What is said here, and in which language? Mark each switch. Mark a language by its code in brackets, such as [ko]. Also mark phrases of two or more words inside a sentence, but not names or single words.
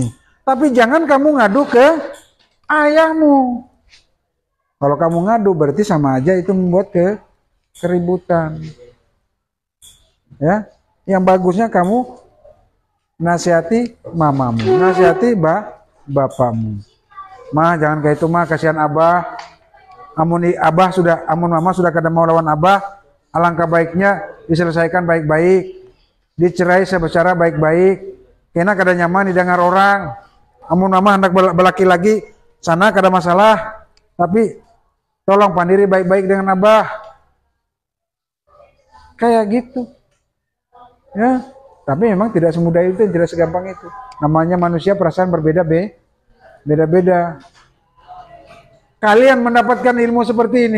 [id] Tapi jangan kamu ngadu ke ayahmu. Kalau kamu ngadu berarti sama aja itu membuat keributan. Ya, yang bagusnya kamu nasihati mamamu, nasihati bapakmu. Ma, jangan kayak itu, Ma, kasihan Abah. [bjn] Amun mama sudah kada mau lawan Abah, [id] alangkah baiknya diselesaikan baik-baik, dicerai secara baik-baik. [bjn] Kena kada nyaman didengar orang. Amun mama hendak belaki lagi, sana kada masalah. [id] Tapi tolong pandiri baik-baik dengan Abah. Kayak gitu. Ya, tapi memang tidak semudah itu, tidak segampang itu. Namanya manusia, perasaan beda-beda. Kalian mendapatkan ilmu seperti ini.